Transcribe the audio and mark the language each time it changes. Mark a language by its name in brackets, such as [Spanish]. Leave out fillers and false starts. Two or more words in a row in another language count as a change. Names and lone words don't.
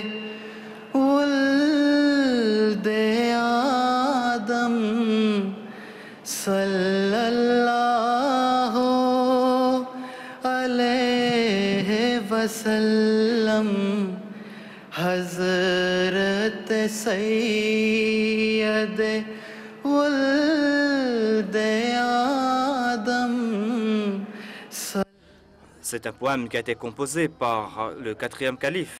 [Urdu] ولد آدم [Arabic] صلى الله عليه وسلم [Urdu] حضرت سید ولد آدم. [French] C'est un poème qui a été composé par le quatrième calife